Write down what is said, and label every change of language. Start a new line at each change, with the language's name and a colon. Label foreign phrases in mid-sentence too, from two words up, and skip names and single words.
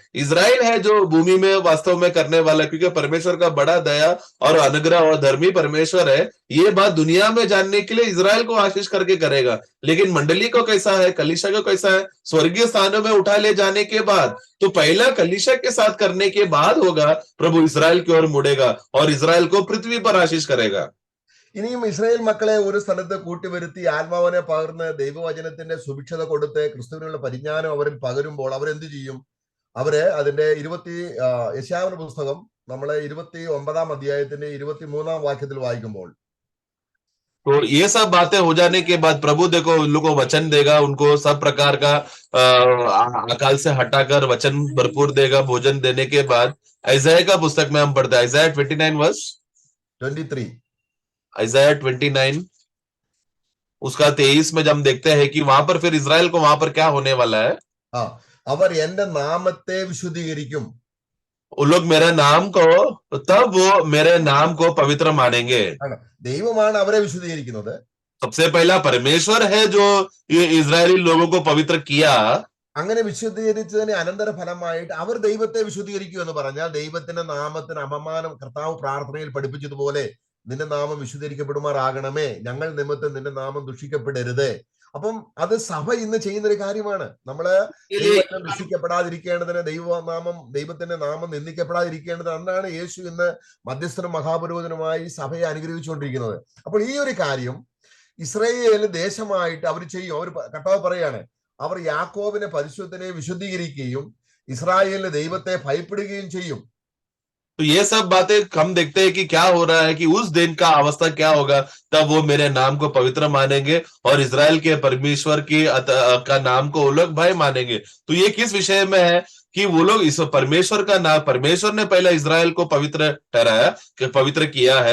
Hindi: इजराइल है जो भूमि में वास्तव में करने वाला है, क्योंकि परमेश्वर का बड़ा दया और अनुग्रह और धर्मी परमेश्वर है। ये बात दुनिया में जानने के लिए इजराइल को आशीष करके करेगा, लेकिन मंडली को कैसा है, कलीसिया को कैसा है, स्वर्गीय स्थानों में उठा ले जाने के बाद, तो पहला कलीसिया के साथ करने के बाद होगा, प्रभु इजराइल की ओर मुड़ेगा और इजराइल को पृथ्वी पर आशीष करेगा।
Malayalam: ഇനിയും ഇസ്രായേൽ മക്കളെ ഒരു സ്ഥലത്ത് കൂട്ടിവരുത്തി ആത്മാവിനെ പകർന്ന് ദൈവവചനത്തിന്റെ സുഭിക്ഷത കൊടുത്ത് ക്രിസ്തുവിനുള്ള പരിജ്ഞാനം അവരിൽ പകരുമ്പോൾ അവരെന്ത് ചെയ്യും? അവര് അതിന്റെ യെശയ്യാവിന്റെ പുസ്തകം നമ്മളെ 29-ാം അധ്യായത്തിന്റെ 23-ാം വാക്യത്തിൽ വായിക്കുമ്പോൾ,
Hindi: तो ये सब बातें हो जाने के बाद प्रभु देखो उन लोगों को वचन देगा, उनको सब प्रकार का अकाल से हटाकर वचन भरपूर देगा। भोजन देने के बाद यशायाह का पुस्तक में हम पढ़ते हैं, यशायाह 29 वर्ष 23, आइज़ाया 29 उसका 23 में जब हम देखते हैं कि वहां पर फिर इजराइल को वहां पर क्या होने वाला है,
Malayalam: ആ അവർ എന്റെ നാമത്തെ വിശുദ്ധീകരിക്കും.
Hindi: वो लोग मेरे नाम को, तब वो मेरे नाम को पवित्र मानेंगे.
Malayalam: ആണ് ദൈവമാണ് അവരെ വിശുദ്ധീകരിക്കുന്നത്.
Hindi: सबसे पहला परमेश्वर है जो ये इजरायली लोगों को पवित्र किया.
Malayalam: അങ്ങനെ വിശുദ്ധീകരിച്ചതിന് അനന്തര ഫലമായിട്ട് അവർ ദൈവത്തെ വിശുദ്ധീകരിക്കും എന്ന് പറഞ്ഞാൽ ദൈവത്തിന്റെ നാമത്തിന് അപമാനം കർത്താവ് പ്രാർത്ഥനയിൽ പഠിപ്പിച്ചതുപോലെ നിന്റെ നാമം വിശുദ്ധീകരിക്കപ്പെടുമാറാകണമേ, ഞങ്ങൾ നിമിത്തം നിന്റെ നാമം ദുഷിക്കപ്പെടരുത്. അപ്പം അത് സഭ ഇന്ന് ചെയ്യുന്ന ഒരു കാര്യമാണ്. നമ്മള് ദൈവം ദുഷിക്കപ്പെടാതിരിക്കേണ്ടതിന് ദൈവത്തിന്റെ നാമം നിന്ദിക്കപ്പെടാതിരിക്കേണ്ടത് അന്നാണ് യേശു ഇന്ന് മധ്യസ്ഥനും മഹാപുരോഹിതനുമായി സഭയെ അനുഗ്രഹിച്ചുകൊണ്ടിരിക്കുന്നത്. അപ്പോൾ ഈ ഒരു കാര്യം ഇസ്രായേൽ ദേശമായിട്ട് അവർ ചെയ്യും. അവർ കർത്താവ് പറയാണ്, അവർ യാക്കോബിനെ പരിശുദ്ധനെ വിശുദ്ധീകരിക്കുകയും ഇസ്രായേലിന്റെ ദൈവത്തെ ഭയപ്പെടുകയും ചെയ്യും.
Hindi: तो ये सब बातें हम देखते हैं कि क्या हो रहा है कि उस दिन का अवस्था क्या होगा, तब वो मेरे नाम को पवित्र मानेंगे और इजराइल के परमेश्वर की का नाम को वो लोग भय मानेंगे. तो ये किस विषय में है कि वो लोग इस परमेश्वर का नाम, परमेश्वर ने पहले इजराइल को पवित्र ठहराया, कि पवित्र किया है.